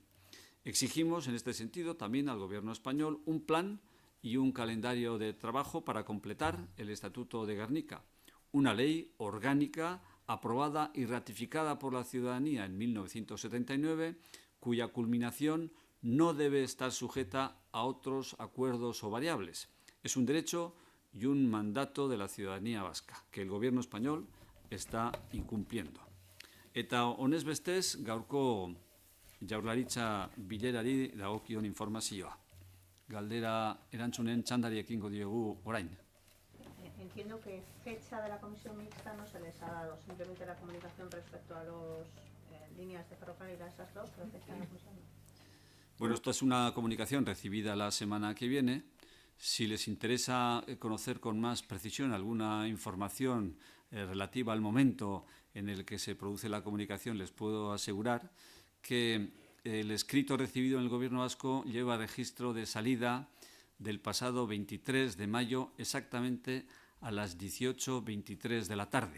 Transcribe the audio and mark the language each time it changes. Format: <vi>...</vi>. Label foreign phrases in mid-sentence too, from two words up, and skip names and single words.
<es>Exigimos, en este sentido, también al Gobierno español un plan y un calendario de trabajo para completar el Estatuto de Gernika, una ley orgánica aprobada y ratificada por la ciudadanía en 1979, cuya culminación no debe estar sujeta a otros acuerdos o variables. Es un derecho y un mandato de la ciudadanía vasca, que el Gobierno español está incumpliendo.</es> <eu>Eta honez bestez, gaurko Jaurlaritza bilerari dagokion informazioa. Galdera erantzunen txandari ekingo diogu orain.</eu> <es>Entiendo que fecha de la comisión mixta no se les ha dado, simplemente la comunicación respecto a las líneas de ferrocarril, a esas dos, pero fecha de la comisión no. Bueno, esta es una comunicación recibida la semana que viene. Si les interesa conocer con más precisión alguna información relativa al momento en el que se produce la comunicación, les puedo asegurar que el escrito recibido en el Gobierno vasco lleva registro de salida del pasado 23 de mayo exactamente a las 18:23 de la tarde.</es>